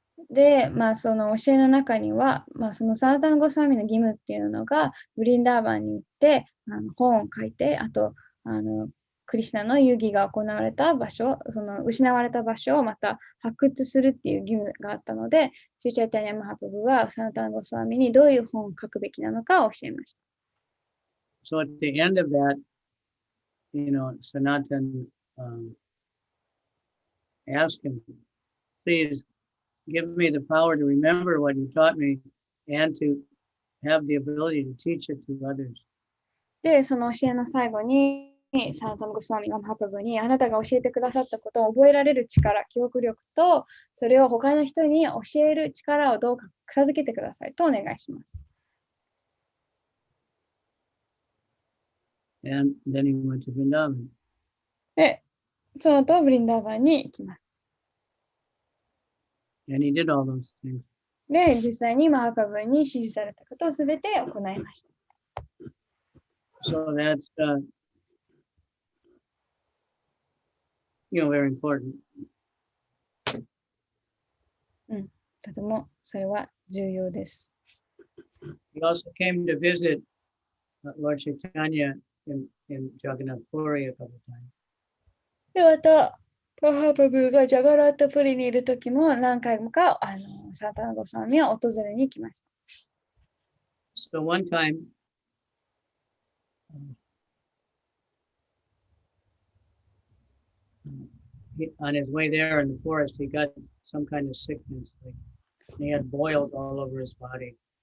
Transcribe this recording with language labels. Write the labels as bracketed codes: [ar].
[ja] で、その教えの中には、そのサナタナ・ゴスワミの義務っていうのが、ブリンダーバンに行って本を書いて、あとクリシュナの遊戯が行われた場所、その失われた場所をまた発掘するっていう義務があったので、シュチャイタニア・マハプラブはサナタナ・ゴスワミにどういう本を書くべきなのかを教えました。 [en] So at the end of that, Sanatan asked him, please give me the power to remember what you taught me and to have the ability to teach it to others. [ja] で、その教えの最後に、サナタナ・ゴスワミがマハプラブにあなたが教えてくださったことを覚えられる力、記憶力と、それを他の人に教える力をどうか授けてくださいとお願いします。 [en] And then he went to Vrindavan. [ja] で、その後、ブリンダーバンに行きます。 [en] And he did all those things. [ja] で、実際にマハプラブに指示されたことをすべて行いました。 [en] So that's, very important. [ja] とてもそれは重要です。 [en] He also came to visit Lord Chaitanya in Jagannath Puri a couple of times. [ja] で、また、マハプラブがジャガラッタプリにいるときも何回もかサナタナ・ゴスワミを訪れに来ました。 [en] So one time, on his way there in the forest, he got some kind of sickness. He had boils all over his body.